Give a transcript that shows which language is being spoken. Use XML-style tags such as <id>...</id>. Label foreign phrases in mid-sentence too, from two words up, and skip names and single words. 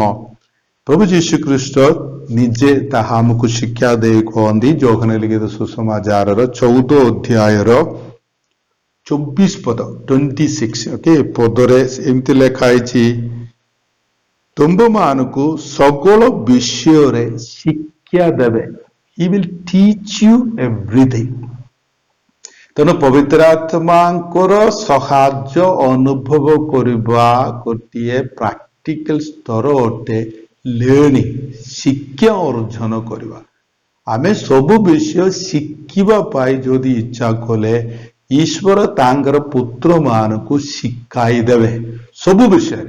<or>ପ୍ରଭୁ ଯୀଶୁ ଖ୍ରୀଷ୍ଟ ନିଜେ ତାହା ଆମକୁ ଶିକ୍ଷା ଦେଇ କହନ୍ତି, ଯୋହନ ଲିଖିତ ସୁସମାଚାରର 14 ଅଧ୍ୟାୟର 24 ପଦ, 26 ଓକେ ପଦରେ ଏମିତି ଲେଖା ହେଇଛି, ତୁମ୍ଭମାନଙ୍କୁ ସକଳ ବିଷୟରେ ଶିକ୍ଷା ଦେବେ।</or> <en>He will teach you everything.</en> <or>ତେଣୁ ପବିତ୍ର ଆତ୍ମାଙ୍କର ସାହାଯ୍ୟ ଅନୁଭବ କରିବା ଗୋଟିଏ ପ୍ରାକ୍ଟିକାଲ ସ୍ତର ଅଟେ। ଲର୍ଣ୍ଣିଂ, ଶିକ୍ଷା ଅର୍ଜନ କରିବା। ଆମେ ସବୁ ବିଷୟ ଶିଖିବା ପାଇଁ ଯଦି ଇଚ୍ଛା କଲେ ଈଶ୍ୱର ତାଙ୍କର ପୁତ୍ର ମାନଙ୍କୁ ଶିଖାଇ ଦେବେ ସବୁ ବିଷୟରେ।</or>